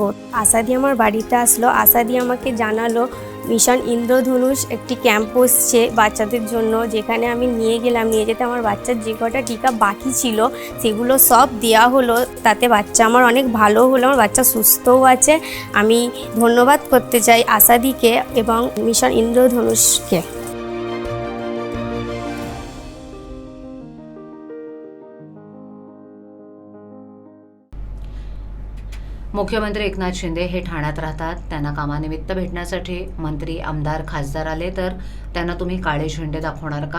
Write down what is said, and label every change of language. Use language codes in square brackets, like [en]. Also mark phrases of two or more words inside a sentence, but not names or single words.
[bn] আশাদি আমার বাড়িতে আসলো, আশাদি আমাকে জানালো মিশন ইন্দ্রধনুষ একটি ক্যাম্প বসছে বাচ্চাদের জন্য, যেখানে আমি নিয়ে গেলাম। নিয়ে যেতে আমার বাচ্চার যে কটা টিকা বাকি ছিল সেগুলো সব দেওয়া হলো, তাতে বাচ্চা আমার অনেক ভালো হলো, আমার বাচ্চা সুস্থও আছে। আমি ধন্যবাদ করতে চাই আশাদিকে এবং মিশন ইন্দ্রধনুষকে। [mr] मुख्यमंत्री एकनाथ शिंदे हे ठाण्यात राहतात. त्यांना कामानिमित्त भेटण्यासाठी मंत्री, आमदार, खासदार आले तर त्यांना तुम्ही काळे झेंडे दाखवणार का?